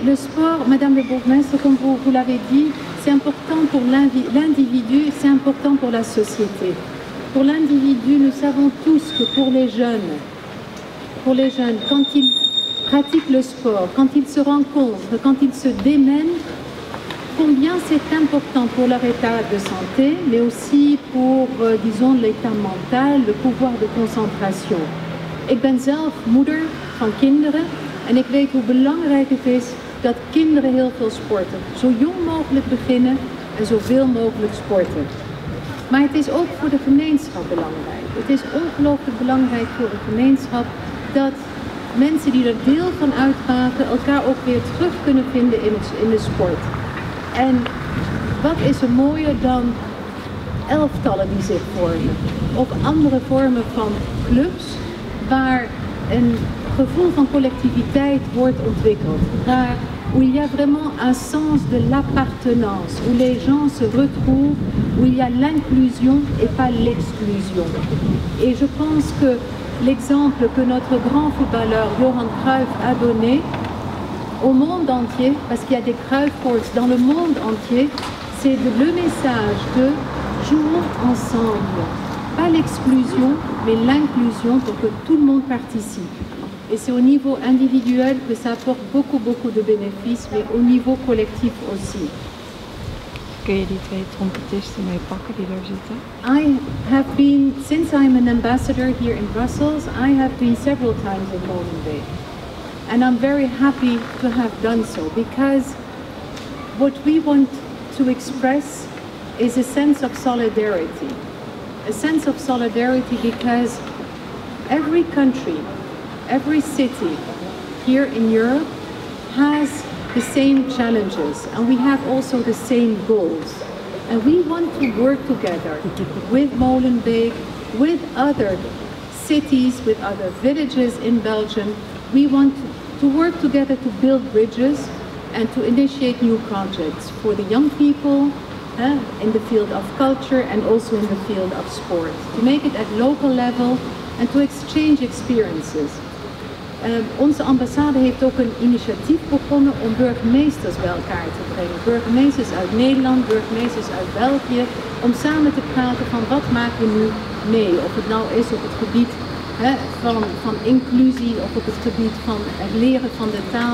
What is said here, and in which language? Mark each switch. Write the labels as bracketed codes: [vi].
[fr] Le sport, Madame le bourgmestre, comme vous l'avez dit, c'est important pour l'individu, c'est important pour la société. Pour l'individu, nous savons tous que pour les jeunes, pour les jeunes, quand ils pratiquent le sport, quand ils se rencontrent, quand ils se démènent, combien c'est important pour leur état de santé, mais aussi pour, disons, l'état mental, le pouvoir de concentration. [nl] Ik ben zelf moeder van kinderen en ik weet hoe belangrijk het is dat kinderen heel veel sporten. Zo jong mogelijk beginnen en zoveel mogelijk sporten. Maar het is ook voor de gemeenschap belangrijk. Het is ongelooflijk belangrijk voor de gemeenschap dat mensen die er deel van uitmaken elkaar ook weer terug kunnen vinden in de sport. En wat is er mooier dan elftallen die zich vormen? Of andere vormen van clubs waar een gevoel van collectiviteit wordt ontwikkeld. [fr] Où il y a vraiment un sens de l'appartenance, où les gens se retrouvent, où il y a l'inclusion et pas l'exclusion. Et je pense que l'exemple que notre grand footballeur Johan Cruyff a donné au monde entier, parce qu'il y a des Cruyff Courts dans le monde entier, c'est le message de jouons ensemble. Pas l'exclusion, mais l'inclusion pour que tout le monde participe. Et c'est au niveau individuel que ça apporte beaucoup de bénéfices, mais au niveau collectif aussi. [nl] Kun je die twee trompetisten mee pakken die daar zitten? [en] I have been, since I'm an ambassador here in Brussels, I have been several times in Molenbeek. And I'm very happy to have done so, because what we want to express is a sense of solidarity. A sense of solidarity because every country, every city here in Europe has the same challenges, and we have also the same goals. And we want to work together with Molenbeek, with other cities, with other villages in Belgium. We want to work together to build bridges and to initiate new projects for the young people in the field of culture and also in the field of sport. To make it at local level and to exchange experiences. [nl] Onze ambassade heeft ook een initiatief begonnen om burgemeesters bij elkaar te brengen. Burgemeesters uit Nederland, burgemeesters uit België, om samen te praten van wat maken we nu mee. Of het nou is op het gebied van inclusie of op het gebied van het leren van de taal.